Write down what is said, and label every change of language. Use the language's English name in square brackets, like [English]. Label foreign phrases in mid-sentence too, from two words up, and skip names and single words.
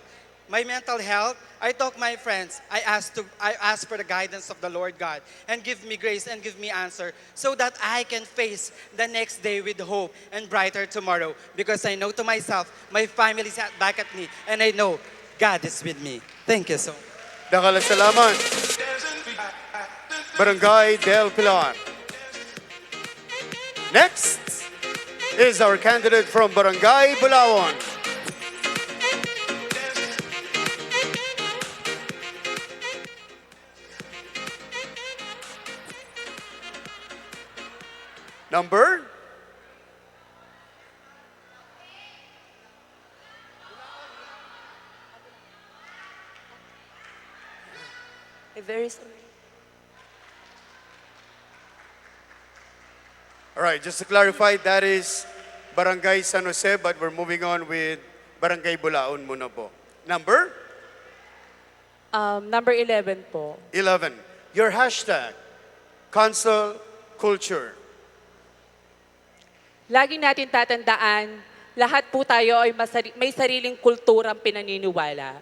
[English] My mental health, I talk to my friends. I ask for the guidance of the Lord God and give me grace and give me answer so that I can face the next day with hope and brighter tomorrow because I know to myself, my family is back at me and I know God is with me. Thank you so much. [Pampanga] Dakal salamat. Barangay Del Pilar. [English] Next is our candidate from Barangay Bulawan. Number? I'm very sorry. All right, just to clarify, that is Barangay San Jose, but we're moving on with Barangay Bulaon [Filipino] muna po. [English] Number? Number 11 po. 11. Your hashtag, cancel culture. [Filipino] Lagi natin tatandaan, lahat po tayo ay may sariling kulturang pinaniniwala.